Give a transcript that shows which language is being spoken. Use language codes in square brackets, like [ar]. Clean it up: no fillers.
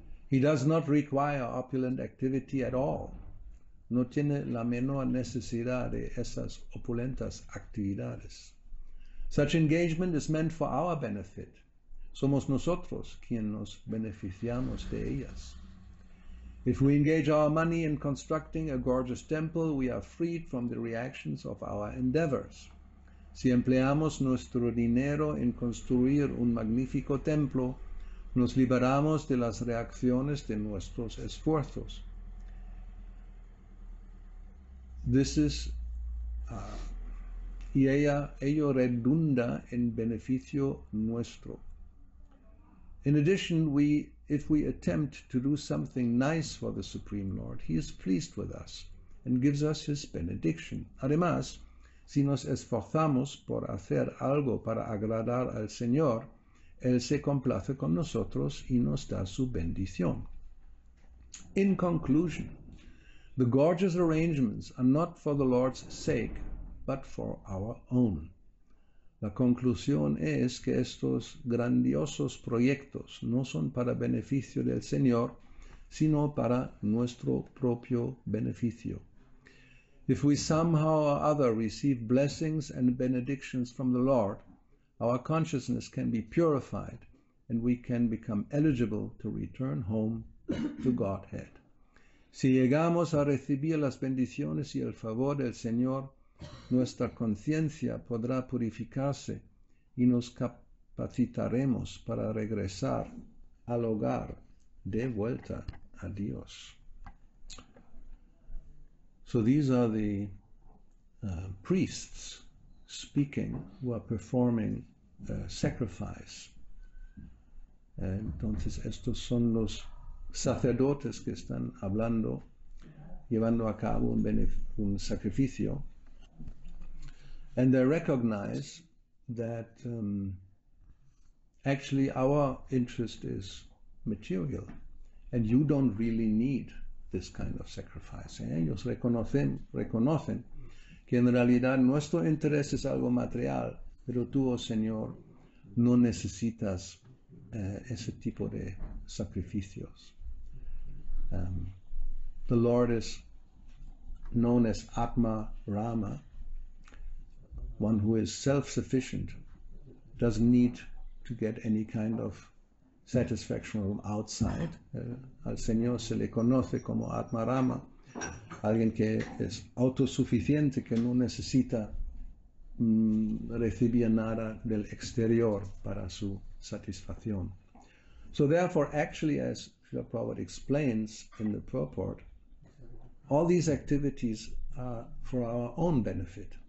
[en] He does not require opulent activity at all. [es] No tiene la menor necesidad de esas opulentas actividades. [en] Such engagement is meant for our benefit. [es] Somos nosotros quienes nos beneficiamos de ellas. [en] If we engage our money in constructing a gorgeous temple, we are freed from the reactions of our endeavors. [es] Si empleamos nuestro dinero en construir un magnífico templo, nos liberamos de las reacciones de nuestros esfuerzos. Y ello redunda en beneficio nuestro. [en] In addition, if we attempt to do something nice for the Supreme Lord, He is pleased with us and gives us His benediction. [es] Además, si nos esforzamos por hacer algo para agradar al Señor, Él se complace con nosotros y nos da su bendición. [en] In conclusion, the gorgeous arrangements are not for the Lord's sake, but for our own. [es] La conclusión es que estos grandiosos proyectos no son para beneficio del Señor, sino para nuestro propio beneficio. [en] If we somehow or other receive blessings and benedictions from the Lord, our consciousness can be purified and we can become eligible to return home to Godhead. [es] Si llegamos a recibir las bendiciones y el favor del Señor, nuestra conciencia podrá purificarse y nos capacitaremos para regresar al hogar de vuelta a Dios. [en] So these are the priests speaking who are performing sacrifice. [es] Entonces estos son los sacerdotes que están hablando, llevando a cabo un sacrificio. [en] And they recognize that actually our interest is material and you don't really need this kind of sacrifice. [es] Ellos reconocen que en realidad nuestro interés es algo material, pero tú, oh Señor, no necesitas ese tipo de sacrificios. [en] The Lord is known as Atma Rama, one who is self-sufficient, doesn't need to get any kind of satisfaction from outside. [es] Al Señor se le conoce como Atma Rama, alguien que es autosuficiente, que no necesita recibir nada del exterior para su satisfacción. [en] So therefore, actually, as Srila Prabhupada explains in the purport, all these activities are for our own benefit.